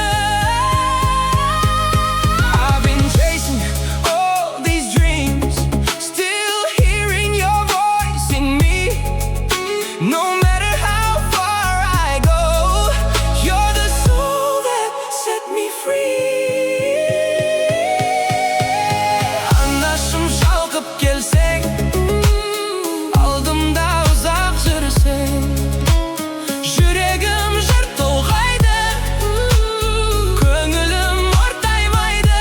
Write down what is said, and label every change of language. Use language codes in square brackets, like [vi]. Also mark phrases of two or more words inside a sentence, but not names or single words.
[en] I've been chasing all these dreams, still hearing your voice in me. No matter how far I go, you're the soul that set me free. [kk] Келсең, алдымда ұзақ жүрсең, жүрегім жыр толғайды, көңілім ортаймайды.